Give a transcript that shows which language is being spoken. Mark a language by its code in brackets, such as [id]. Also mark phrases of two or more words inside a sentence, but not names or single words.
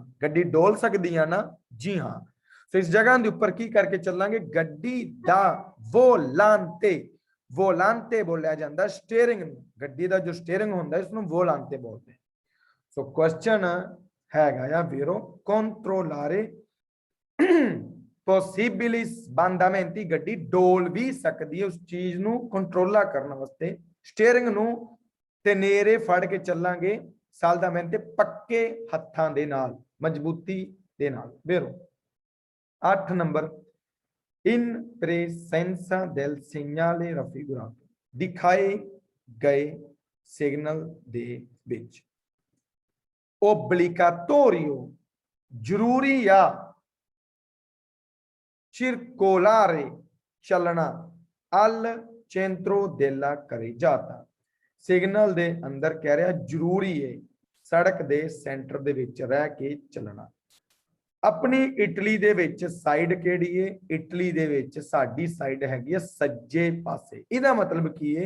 [pa] ਗੱਡੀ ਡੋਲ ਸਕਦੀ ਆ ਨਾ? ਜੀ ਹਾਂ। ਸੋ ਇਸ ਜਗ੍ਹਾ ਦੇ ਉੱਪਰ ਕੀ ਕਰਕੇ ਚੱਲਾਂਗੇ? ਗੱਡੀ ਦਾ ਵੋਲਾਂਤੇ, ਵੋਲਾਂਤੇ ਬੋਲਿਆ ਜਾਂਦਾ ਸਟੀਅਰਿੰਗ ਨੂੰ। ਗੱਡੀ ਦਾ ਜੋ ਸਟੀਅਰਿੰਗ ਹੁੰਦਾ ਇਸ ਨੂੰ ਵੋਲਾਂਤੇ ਬੋਲਦੇ। [en] so question [pa] ਹੈਗਾ ਆ ਵੀਰੋ [it] controllare possibili sbandamenti [pa] ਗੱਡੀ ਡੋਲ ਵੀ ਸਕਦੀ ਹੈ। ਉਸ ਚੀਜ਼ ਨੂੰ ਕੰਟਰੋਲਾ ਕਰਨ ਵਾਸਤੇ ਸਟੀਅਰਿੰਗ ਨੂੰ tenere ਫੜ ਕੇ ਚੱਲਾਂਗੇ, saldamente ਪੱਕੇ ਹੱਥਾਂ ਦੇ ਨਾਲ, ਮਜ਼ਬੂਤੀ ਦੇ ਨਾਲ। ਵੀਰੋ 8 ਨੰਬਰ [it] in presenza del segnale raffigurato [pa] ਦਿਖਾਏ ਗਏ ਸਿਗਨਲ ਦੇ ਵਿੱਚ obbligatorio ਜ਼ਰੂਰੀ ਆ circolare ਚੱਲਣਾ [it] al centro della carreggiata [pa] ਸਿਗਨਲ ਦੇ ਅੰਦਰ ਕਹਿ ਰਿਹਾ ਜ਼ਰੂਰੀ ਹੈ ਸੜਕ ਦੇ ਸੈਂਟਰ ਦੇ ਵਿੱਚ ਰਹਿ ਕੇ ਚੱਲਣਾ। ਆਪਣੀ ਇਟਲੀ ਦੇ ਵਿੱਚ ਸਾਈਡ ਕਿਹੜੀ ਹੈ? ਇਟਲੀ ਦੇ ਵਿੱਚ ਸਾਡੀ ਸਾਈਡ ਹੈਗੀ ਹੈ ਸੱਜੇ ਪਾਸੇ। ਇਹਦਾ ਮਤਲਬ ਕੀ ਹੈ?